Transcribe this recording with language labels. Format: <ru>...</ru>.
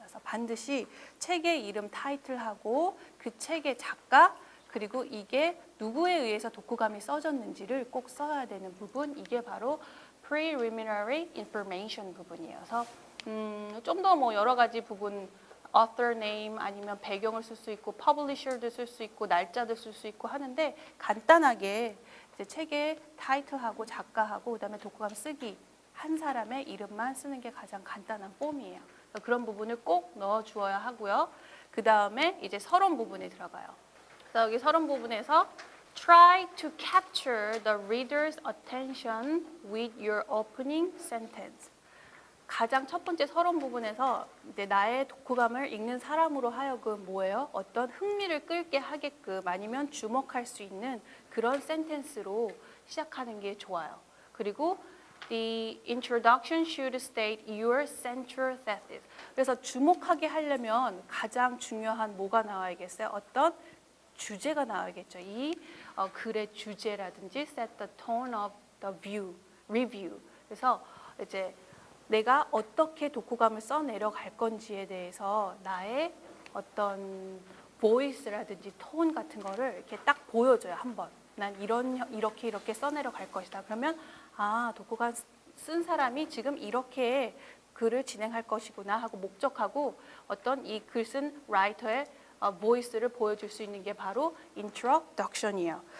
<ko>그래서 반드시 책의 이름 타이틀하고 그 책의 작가 그리고 이게 누구에 의해서 독후감이 써졌는지를 꼭 써야 되는 부분 이게 바로</ko> <en>preliminary information</en> <ko>부분이어서 좀 더 뭐 여러 가지 부분</ko> <en>author name</en> <ko>아니면 배경을 쓸 수 있고 publisher도 쓸 수 있고 날짜도 쓸 수 있고 하는데 간단하게 이제 책의 타이틀하고 작가하고 그다음에 독후감 쓰기 한 사람의 이름만 쓰는 게 가장 간단한 폼이에요. 그런 부분을 꼭 넣어 주어야 하고요. 그 다음에 이제 서론 부분에 들어가요. 그래서 여기 서론 부분에서</ko> <en>try to capture the reader's attention with your opening sentence.</en> <ko>가장 첫 번째 서론 부분에서 이제 나의 독후감을 읽는 사람으로 하여금 뭐예요? 어떤 흥미를 끌게 하게끔 아니면 주목할 수 있는 그런 센텐스로 시작하는 게 좋아요. 그리고</ko> <en>The introduction should state your central thesis.</en> <ko>그래서 주목하게 하려면 가장 중요한 뭐가 나와야겠어요? 어떤 주제가 나와야겠죠. 이 글의 주제라든지</ko> <en>set the tone of the view, review.</en> <ko>그래서 이제 내가 어떻게 독후감을 써내려 갈 건지에 대해서 나의 어떤 보이스라든지 톤 같은 거를 이렇게 딱 보여줘요. 한번. 난 이렇게 써내려 갈 것이다. 그러면 독후감 쓴 사람이 지금 이렇게 글을 진행할 것이구나 하고 목적하고 어떤 이 글 쓴 라이터의 보이스를 보여줄 수 있는 게 바로 introduction이에요.</ko>